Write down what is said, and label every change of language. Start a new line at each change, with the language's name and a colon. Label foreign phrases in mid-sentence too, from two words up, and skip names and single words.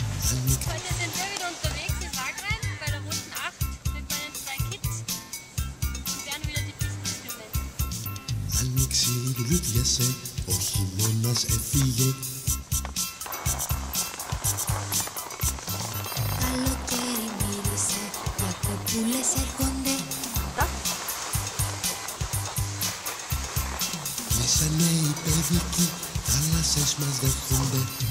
German: Heute sind wir wieder unterwegs in Wagrain bei der Roten Acht mit meinen 2 Kids und werden wieder die Pisten schwimmen.
Greek: Άνοιξη λούδιασε, ο χειμώνας έφυγε. Καλοκαίρι μύρισε, οι κοπούλες έρχονται. Κλείσανε οι παιδικοί, θάλασσες μας δέχονται.